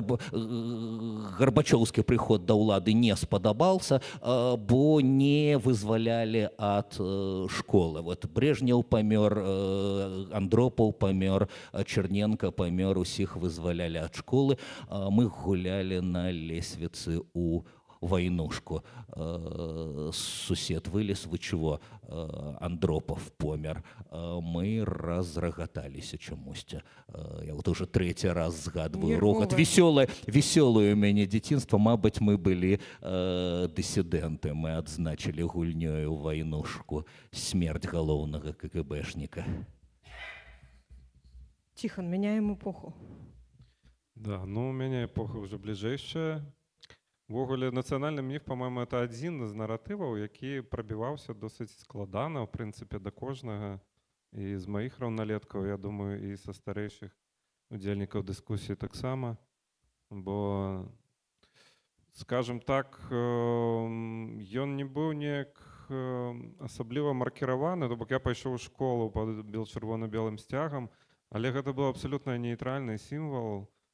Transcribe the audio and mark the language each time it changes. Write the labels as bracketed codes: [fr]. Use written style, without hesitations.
[be] Гарбачоўскі прыход да ўлады не спадабаўся, бо не вызвалялі ад школы. Вот Брежнеў памёр, Андропаў памёр, Черненко памёр, усіх вызвалялі ад школы. Мы гулялі на лесвіцы у войнушку. Сусед вылез, [ru] вы чего, Андропов помер. [be] Мы разрагаталіся чамусьці. [ru] Я вот уже третий раз згадываю рогат. [be] Веселое у мяне дзяцінства. Мабыць, мы былі дысідэнты. Мы адзначылі гульнёю войнушку. Смерть галоўнага КГБшніка. [ru] Тихон, меняем эпоху. Да, ну у меня эпоха уже ближайшая. [be] Увогуле, нацыянальны міф, [ru] по-моему, это [be] адзін з наратываў, які прабіваўся досыць складана, в прынцыпе, да кожнага. І з маіх раўналеткаў, я думаю, і са старэйшых удзельнікаў дыскусіі таксама. Бо, скажем так, ён не быў неяк асабліва маркіраваны, то бок я пайшоў у школу пад чырвона-белым сцягам, але гэта быў абсалютна нейтральны сімвал.